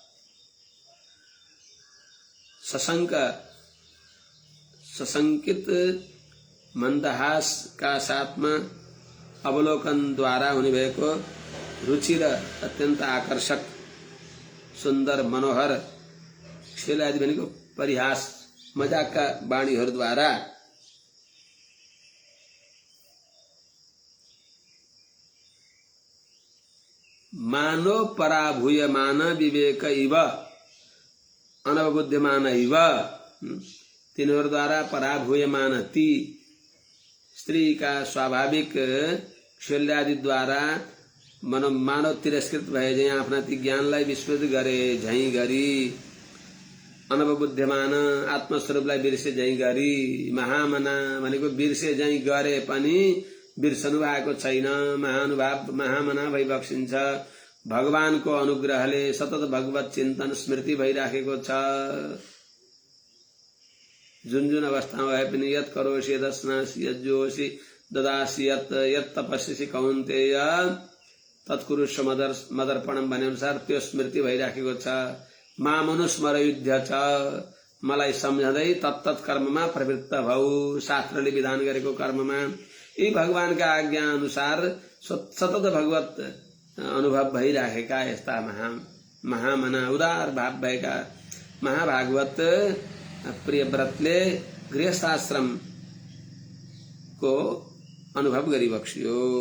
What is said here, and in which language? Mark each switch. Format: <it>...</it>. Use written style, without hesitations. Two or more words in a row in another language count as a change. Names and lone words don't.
<ne>सशंकित मंदहास का साथमा अवलोकन द्वारा हुने भएको रुचि र अत्यन्त आकर्षक सुन्दर मनोहर खेल आदि भनेको परिहास मजाकका वाणीहरूद्वारा</ne> <sa>मानो पराभूयमान विवेक इव अनवबुद्धिमान इव,</sa> <ne>तिनीहरूद्वारा पराभूयमान ती स्त्री का स्वाभाविक शैल्यादिद्वारा मानव तिरस्कृत भए झैं आफ्ना ती ज्ञानलाई विस्मृत गरे झैं गरी, अनवबुद्धिमान आत्मस्वरूपलाई बिर्से झैं गरी, महामना भनेको बिर्से झैं गरे पनि बिर्सनु भएको छैन, महामना भइबक्सिन्छ। भगवानको अनुग्रहले सतत भगवत चिन्तन स्मृति भइराखेको छ। जुन जुन अवस्थामा भए पनि</ne> <sa>यत करोषि यदस्नासि यज्जोषि ददासि यत तपस्यसि कौन्तेय तत्कुरुष्व मदर्पणम</sa> <ne>भने अनुसार त्यो स्मृति भइराखेको छ।</ne> <sa>मामनुस्मरयुध्य च,</sa> <ne>मलाई सम्झँदै तत्तत् कर्ममा प्रवृत्त भऊ, शास्त्रले विधान गरेको कर्ममा यी भगवानका आज्ञा अनुसार सतत भगवत अनुभव भइराखेका यस्ता महामना उदार भाव भएका महाभागवत प्रिय व्रतले गृहस्थाश्रम को अनुभव गरिबक्स्यो।</ne>